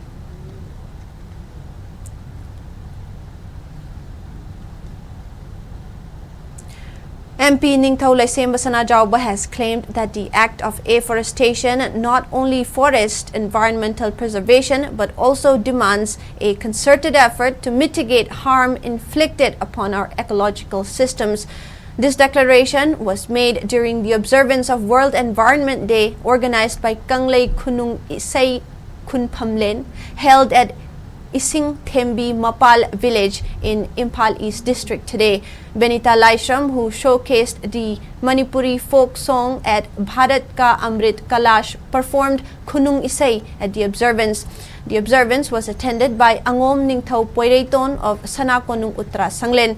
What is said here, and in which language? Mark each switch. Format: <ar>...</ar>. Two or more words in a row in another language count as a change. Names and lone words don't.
<en>MP Ningthau Laisemba Sanajauba has claimed that the act of afforestation not only forests environmental preservation but also demands a concerted effort to mitigate harm inflicted upon our ecological systems. This declaration was made during the observance of World Environment Day organized by Kanglei Kunung Isai Kunpamlen, held at Ising Thembi Mapal village in Imphal East District today. Benita Laishram, who showcased the Manipuri folk song at Bharat Ka Amrit Kalash, performed Kunung Isai at the observance. The observance was attended by Angom Ningthau Poireiton of Sanakonung Uttra Sanglen.</en>